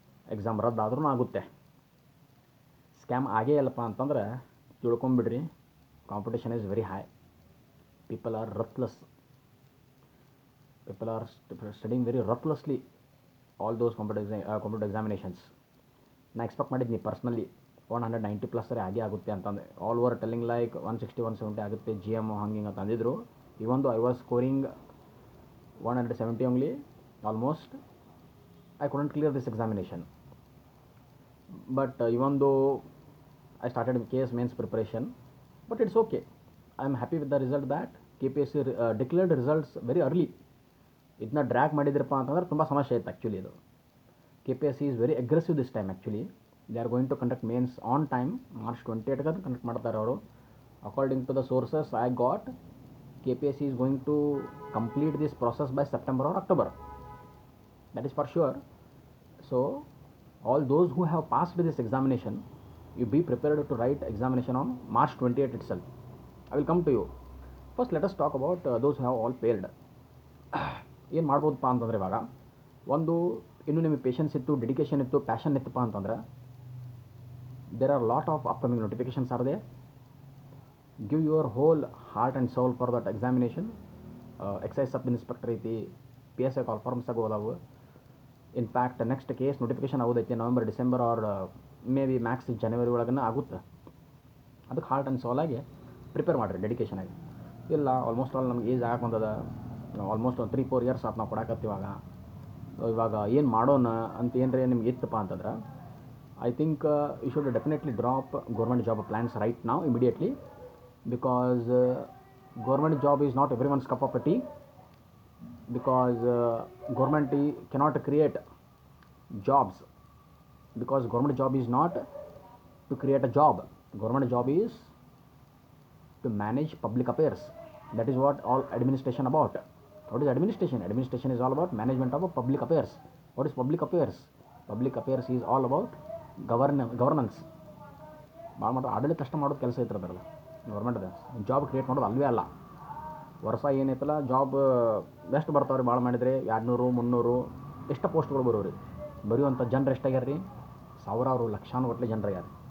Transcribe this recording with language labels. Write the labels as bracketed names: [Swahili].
[Kannada] Exam ರದ್ದಾದ್ರೂ ಆಗುತ್ತೆ. Scam ಆಗೇ ಇಲ್ಲಪ್ಪ ಅಂತಂದ್ರೆ ತಿಳ್ಕೊಂಬಿಡ್ರಿ, [English] Competition is very high. People are ruthless. People are studying very ruthlessly all those competitive examinations. [Kannada] ನಾ expect ಮಾಡಿದ್ನಿ personally 190 plus ಸರಿ ಆಗುತ್ತೆ ಅಂತಂದೆ. [English] all over telling like [Kannada] 160, 170 ಆಗುತ್ತೆ GM ಹಂಗೆ ಹಿಂಗೆ ಅಂತ ಅಂದಿದ್ರು. [English] Even though I was scoring 170 only, almost, I couldn't clear this examination. But even though I started case mains preparation, but it's okay. I am happy with the result that KPSC declared results very early. [Kannada] ಇದನ್ನ drag ಮಾಡಿದ್ರಪ್ಪ ಅಂತಂದ್ರೆ ತುಂಬ ಸಮಸ್ಯೆ ಇತ್ತು actually. [English] ಇದು KPSC is very aggressive this time actually. They are going to conduct mains on time. [Kannada] March 28th conduct ಮಾಡ್ತಾರೆ ಅವರು. [English] According to the sources I got, KPSC is going to complete this process by September or October. That is for sure. So all those who have passed this examination, you be prepared to write examination on March 28th itself. I will come to you. First let us talk about those who have all failed. [Kannada] ಏನು ಮಾಡ್ಬೋದಪ್ಪ ಅಂತಂದರೆ, ಇವಾಗ ಒಂದು ಇನ್ನೂ ನಿಮಗೆ patience ಇತ್ತು, dedication ಇತ್ತು, passion ಇತ್ತಪ್ಪ ಅಂತಂದ್ರೆ, [English] There are lot of upcoming notifications are they. Give your whole heart and soul for that examination. [Kannada] Exercise sub inspector ಐತಿ, PSI call forms ಆಗೋದಾವು. In fact next case notification ಆಗೋದೈತಿ November, December R may be Max ಜನವರಿ ಒಳಗನ ಆಗುತ್ತೆ. ಅದಕ್ಕೆ heart and ಸೋಲಾಗಿ prepare ಮಾಡಿರಿ, dedication ಆಗಿ. ಇಲ್ಲ almost all ನಮ್ಗೆ age ಆಗಕ್ಕೆ almost ಒಂದು 3-4 years ಆತು ನಾವು ಕೊಡಕತ್ತೀವಾಗ. ಇವಾಗ ಏನು ಮಾಡೋಣ ಅಂತ ಏನ್ರಿ ನಿಮ್ಗೆ ಇತ್ತಪ್ಪ ಅಂತಂದ್ರೆ, [English] I think you should definitely drop government job plans right ನಾವು immediately, because government job is not everyone's cup of tea. Because government cannot create jobs, because government job is not to create a job. Government job is to manage public affairs. That is what all administration about. What is administration? Administration is all about management of public affairs. What is public affairs? Public affairs is all about governance. [Kannada] ಭಾಳ ಮಾತ್ರ ಆಡಳಿತ ಕಷ್ಟ ಮಾಡೋದು ಕೆಲಸ ಇರ್ತಿರಲ್ಲ ಗೌರ್ಮೆಂಟ್ದು. Job create ಮಾಡೋದು ಅಲ್ವೇ ಅಲ್ಲ. ವರ್ಷ ಏನೈತಲ್ಲ ಜಾಬ್ ಎಷ್ಟು ಬರ್ತಾವ್ರಿ ಭಾಳ ಮಾಡಿದರೆ 200, 300, ಎಷ್ಟು ಪೋಸ್ಟ್ಗಳು ಬರೋರಿ, ಬರೆಯುವಂಥ ಜನರು ಎಷ್ಟಾಗ್ಯಾರ ರೀ, ಸಾವಿರಾರು ಲಕ್ಷಾನುಗಟ್ಟಲೆ ಜನರಾಗ್ಯಾರ.